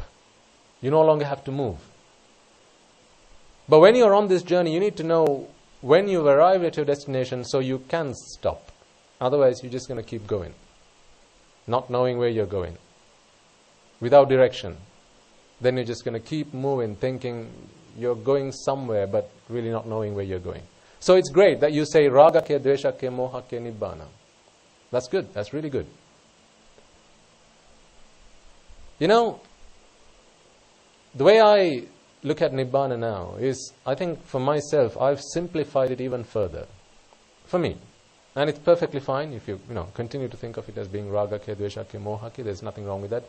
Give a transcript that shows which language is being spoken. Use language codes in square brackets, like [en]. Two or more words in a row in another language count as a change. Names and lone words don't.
[en] You no longer have to move. But when you're on this journey, you need to know when you've arrived at your destination so you can stop. Otherwise, you're just going to keep going, not knowing where you're going, without direction. Then you're just going to keep moving, thinking you're going somewhere, but really not knowing where you're going. So it's great that you say [pi] raga ke, dvesha ke, moha ke, nibbana. [en] That's good. That's really good. You know, the way I look at Nibbana now is, I think for myself, I've simplified it even further. For me. And it's perfectly fine if you continue to think of it as being [pi] raga ke, dvesha ke, moha ke. [en] There's nothing wrong with that.